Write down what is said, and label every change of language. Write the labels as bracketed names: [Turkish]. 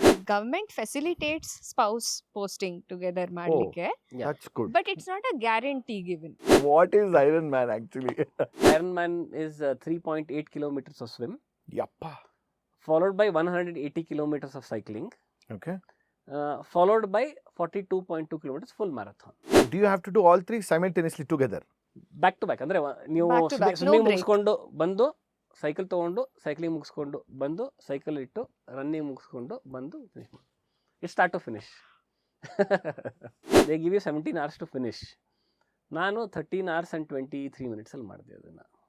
[English] Government facilitates spouse posting together ಮಾಡ್ಲಿಕ್ಕೆ, that's good. But it's not a guarantee given. What is Iron Man actually? Iron Man is 3.8 kilometers of swim, ಯಪ್ಪ. followed by 180 kilometers of cycling, okay. followed by 42.2 kilometers full marathon. Do you have to do all three simultaneously together? Back to back. [Kannada] ಅಂದ್ರೆ ನೀವು [English] Back to back, no swimming break. [Kannada] ಮುಗಿಸ್ಕೊಂಡು ಬಂದು cycle ತಗೊಂಡು cycling ಮುಗಿಸ್ಕೊಂಡು ಬಂದು cycle ಇಟ್ಟು running ಮುಗಿಸ್ಕೊಂಡು ಬಂದು ಫಿನಿಶ್ ಮಾಡಿ. [English] It start to finish. They give you 17 hours to finish. [Kannada] ನಾನು [English] 13 hours and 23 minutes [Kannada] ಅಲ್ಲಿ ಮಾಡಿದೆ ಅದನ್ನು.